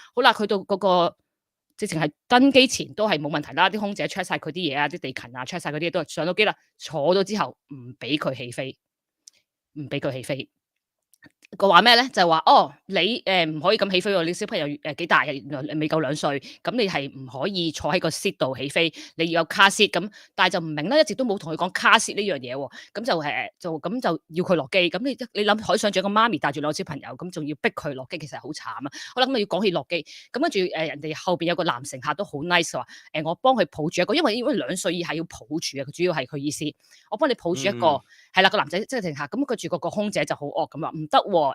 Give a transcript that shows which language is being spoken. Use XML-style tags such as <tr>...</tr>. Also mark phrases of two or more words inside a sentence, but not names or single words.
<yue>好啦，去到嗰個直情係登機前都係冇問題啦，啲空姐 check 晒佢啲嘢啊，啲地勤啊 check 晒佢啲嘢都係上到機啦，坐咗之後唔俾佢起飛，唔俾佢起飛。個話咩咧？就係話你唔可以咁起飛喎，你小朋友幾大嘅？原來你未夠2歲，咁你係唔可以坐喺個 seat 度起飛，你要有</yue> <en>car seat</en> <yue>咁，但係就唔明啦，一直都冇同佢講</yue> <en>car seat</en> <yue>呢樣嘢喎，咁就要佢落機，咁你諗可以想象個媽咪帶住2個小朋友，咁仲要逼佢落機，其實係好慘啊！好啦，咁要講起落機，咁跟住人哋後邊有個男乘客都好 nice 話我幫佢抱住一個，因為2歲以下要抱住啊，佢主要係佢意思，我幫你抱住一個，係啦，個男仔即係乘客，咁跟住個空姐就好惡咁話唔得喎。</yue>